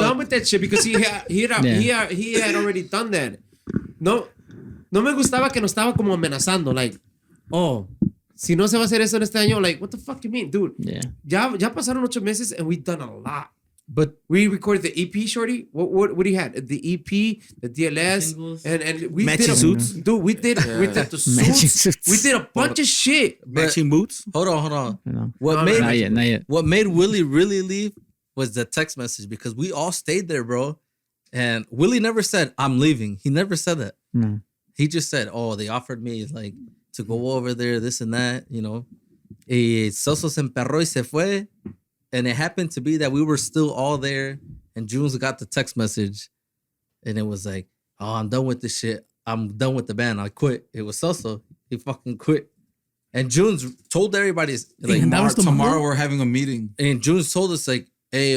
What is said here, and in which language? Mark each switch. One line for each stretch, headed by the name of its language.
English: done with that shit because he had already done that.
Spanish: No me gustaba que nos estaba como amenazando.
English: Like, oh,
Spanish: si no se va a hacer eso en este año,
English: like, what the fuck you mean, dude? Yeah.
Spanish: Ya pasaron 8 meses
English: and we've done a lot. But we recorded the EP, Shorty. What do you had? The EP, the DLS, Singles. and we Matching did suits. Dude, we did the Matching suits. suits. We did a bunch of shit. Matching boots. Hold on. No. What Not yet. What made Willie really leave was the text message because we all stayed there, bro. And Willie never said, I'm leaving. He never said that. No. He just said, oh, they offered me like to go over there, this and that, you know.
Spanish: Celso se emperró y se fue.
English: And it happened to be that we were still all there. And Junes got the text message. And it was like, oh, I'm done with this shit. I'm done with the band. I quit. It was Celso. He fucking quit. And Junes told everybody, like, And that was the tomorrow mother? we're having a meeting. and Junes told us, like, hey,